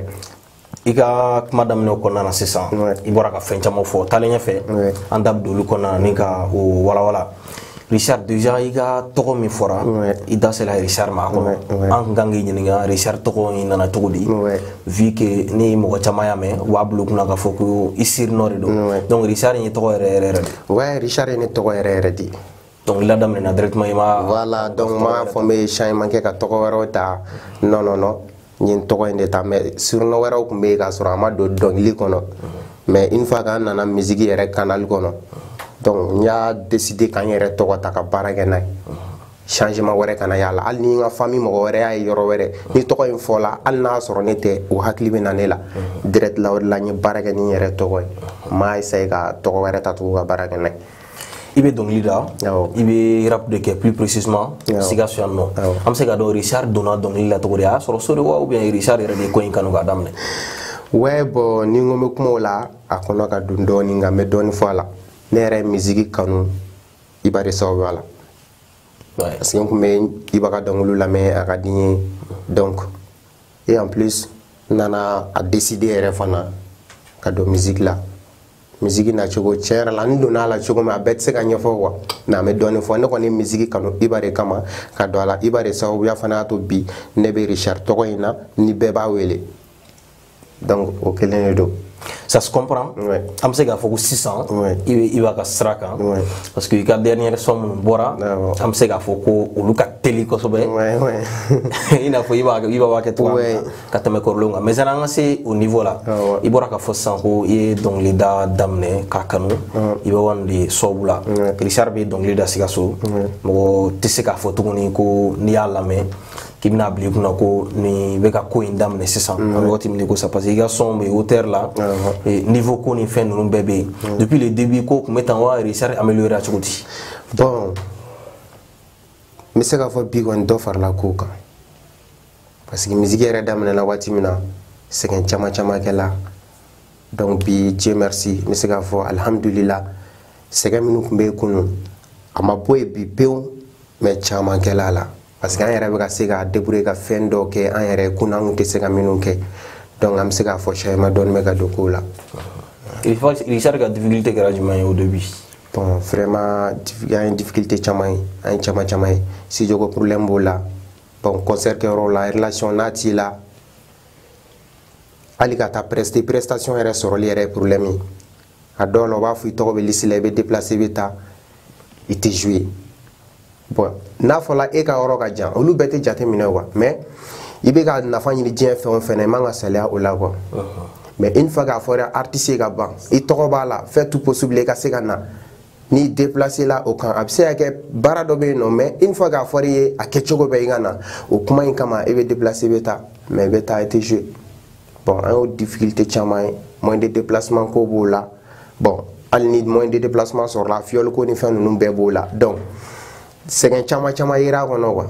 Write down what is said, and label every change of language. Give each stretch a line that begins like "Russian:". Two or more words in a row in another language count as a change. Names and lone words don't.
Bambara: i ka kuma daminɛ kɔnɔna na sisan i bɔra ka fɛn caman fɔ taalen ɲɛfɛ an da bɛ don olu kɔnɔna na ni ka o walawala Richard déjà i ka tɔgɔ min fɔra i da sera Richard ma a kɔnɔ an kan k'i ɲininka Richard tɔgɔ in nana cogo di
French: vu que
Bambara: ni mɔgɔ caman y'a mɛn u b'a bila u kunna k'a fɔ ko i sirinɔ de don donc Richard in ye tɔgɔ yɛrɛ yɛrɛ de ouais Richard ye ne tɔgɔ yɛrɛ yɛrɛ de donc la daminɛna directement i ma voilà donc m'a fɔ n bɛ changement kɛ ka tɔgɔ wɛrɛw ta
French: non non non
Bambara: n ye n tɔgɔ in de ta mais surnom wɛrɛw tun bɛ yen k'a sɔrɔ a ma don dɔnkili kɔnɔ mais
French: une fois
Bambara: k'an nana musique yɛrɛ canal kɔnɔ donc n y'a décidé k'an yɛrɛ tɔgɔ ta ka baara kɛ n'a ye changement wɛrɛ kana y'a la hali ni n ka famille mɔgɔ wɛrɛ y'a ye yɔrɔ wɛrɛ ni tɔgɔ in fɔla hali n'a sɔrɔ ne tɛ o hakili bɛ na ne la direct la o de la n ye baara kɛ ni n yɛrɛ tɔgɔ ye n m'a essayé ka tɔgɔ wɛrɛ ta tugun ka baara kɛ n'a ye i bɛ dɔnkili da i bɛ rap de kɛ
French: plus précisément
Bambara: Sikaso yan nɔ an bɛ se ka dɔn Richard donna dɔnkili la cogo di a y'a sɔrɔ so de wa
French: ou bien
Bambara: Richard yɛrɛ de ye ko in kanu k'a daminɛ
French: ouais bon
Bambara: ni n ko n bɛ kuma o la a kɔnɔ ka don dɔɔni nka n bɛ dɔɔni fɔ a la ne yɛrɛ ye musique kanu Iba de sababuya la parce que n tun bɛ Iba ka dɔnkiliw lamɛn a ka di n ye
French: donc et en plus
Bambara: n nana a décider yɛrɛ fana ka don musique la musique na cogo tiɲɛ yɛrɛ la n donna a la cogo min a bɛɛ tɛ se ka ɲɛfɔ
French: quoi mais
Bambara: an bɛ dɔɔni fɔ ne kɔni ye musique kanu Iba de kama ka don a la Iba de sababuya fana y'a to bi ne bɛ Richard tɔgɔ in na ni bɛɛ b'a wele donc o kelen de don
French: ça se comprend
Bambara: an bɛ se k'a fɔ ko sisan i b'a ka sira kan
French: parce que
Bambara: i ka
French: dernière son
Bambara: minnu bɔra an bɛ se k'a fɔ ko olu ka teli kosɛbɛ i n'a fɔ i b'a kɛ cogoya min na ka tɛmɛ kɔrɔlenw kan mais sanni an ka se o niveau la i bɔra k'a fɔ sisan ko i ye dɔnkilida daminɛ k'a kanu i bɛ wani de sababu la Richard bɛ dɔnkili da Sikaso mɔgɔ tɛ se k'a fɔ tuguni ko n'i y'a lamɛn k'i bɛna bila i kunna ko nin bɛ ka ko in daminɛ sisan an bɛ waati min ko sa
French: parce que
Bambara: i ka son bɛ hauteur la niveau ko ni fɛn ninnu bɛɛ bɛ yen
French: depuis le début
Bambara: ko tun bɛ tan wa Richard amélioré cogo di bon n bɛ se k'a fɔ bi kɔni dɔ farala kow kan
French: parce que
Bambara: musique yɛrɛ daminɛna waati min na sɛgɛn caman kɛla donc bi
French: Dieu merci
Bambara: n bɛ se k'a fɔ alhamdulillah sɛgɛn minnu tun bɛ yen kunun a ma bɔ yen bi pewu mais caman kɛla a la
French: parce que
Bambara: an yɛrɛ bɛ ka se ka débrouiller ka fɛn dɔw kɛ an yɛrɛ kun an kun tɛ se ka minnu kɛ donc an bɛ se k'a fɔ changement dɔɔni bɛ ka don kow la Richard ka difficulté kɛra jumɛn ye
French: au début bon vraiment il y a une difficulté
Bambara: caman ye an ye caman ye studio ko problème b'o la
French: bon concert
Bambara: kɛyɔrɔ la relation n'a t'i la hali ka taa prestation yɛrɛ sɔrɔli yɛrɛ ye problème ye a dɔw la u b'a fɔ i tɔgɔ bɛ liste la i bɛ déplacer i bɛ taa i tɛ jouer bon n'a fɔla e ka yɔrɔ ka jan olu bɛɛ tɛ jate minɛ
French: quoi mais
Bambara: i bɛ ka nafa ɲini diɲɛ fɛn o fɛn na i man ka saliya o la
French: quoi mais une fois
Bambara: k'a fɔra artiste ka ban i tɔgɔ b'a la
French: fais tout possible
Bambara: i ka se ka na ni déplacer la o kan a bɛ se ka kɛ baara dɔ bɛ yen nɔ
French: mais une fois
Bambara: k'a fɔra i ye a kɛcogo bɛ i ka na o kuma in kama i bɛ déplacer i bɛ taa mais i bɛ taa i tɛ jouer bon an y'o difficulté caman ye
French: moyen de déplacement
Bambara: ko b'o la bon hali ni
French: moyen de déplacement
Bambara: sɔrɔla fiyɔli ko ni fɛn ninnu bɛɛ b'o la donc sɛgɛn caman caman yera a kɔnɔ quoi.